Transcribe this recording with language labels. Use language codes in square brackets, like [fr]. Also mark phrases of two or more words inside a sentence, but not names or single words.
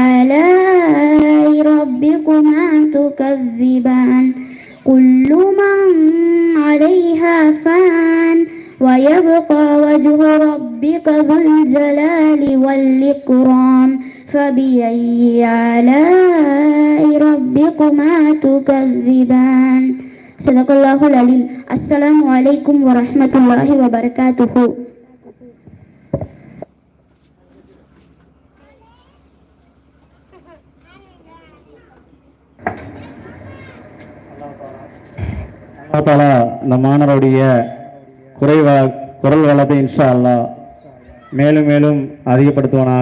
[ar] آلاء ربكما تكذبان كل من عليها فان ويبقى وجه ربك ذو الجلال والإكرام فبأي آلاء ربكما تكذبان صدق الله العظيم. السلام عليكم ورحمة الله وبركاته. الله تعالى [ta] இந்த மாணவருடைய குரல் வளத்தை [ar] إن شاء الله [ta] மேலும் மேலும் அதிகப்படுத்துவானாக.